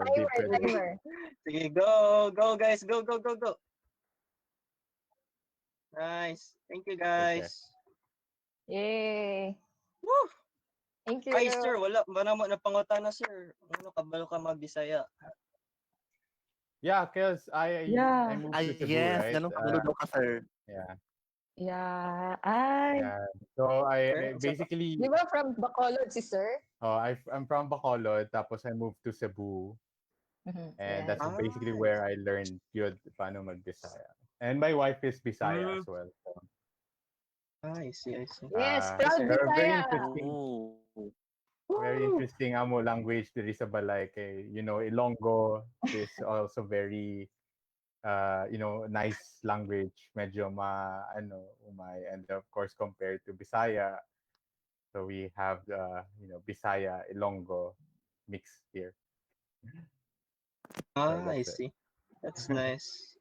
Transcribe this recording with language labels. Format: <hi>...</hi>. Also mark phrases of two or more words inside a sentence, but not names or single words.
<en>Timer. Sige, go guys, go. Nice. Thank you guys. Yay. Woo! Thank you.</en> <ceb>Ay, sir, wala mo na pangutana, sir. Ano kabalo ka mag-Bisaya?</ceb> <en>Yeah, because I moved to Cebu, Yes, right?</en> <tl>ganun kagulo ka, sir.</tl> <en>Yeah. Yeah. Yeah. So I basically</en> <tl>Di ba</tl> <en>from Bacolod</en> <tl>si sir?</tl> <en>I'm from Bacolod, tapos I moved to Cebu, and that's basically where I learned</en> <tl>yun paano mag-Bisaya.</tl> <en>And my wife is Bisaya as well. So. I see. Yes, proud Very Bisaya. interesting. Very interesting amo language</en> <hil>diri sa balay</hil> <en>kay Ilonggo is also very nice language,</en> <hil>medyo umay,</hil> <en>and of course compared to Bisaya, so we have Bisaya Ilonggo mix here. I see. That's nice.</en>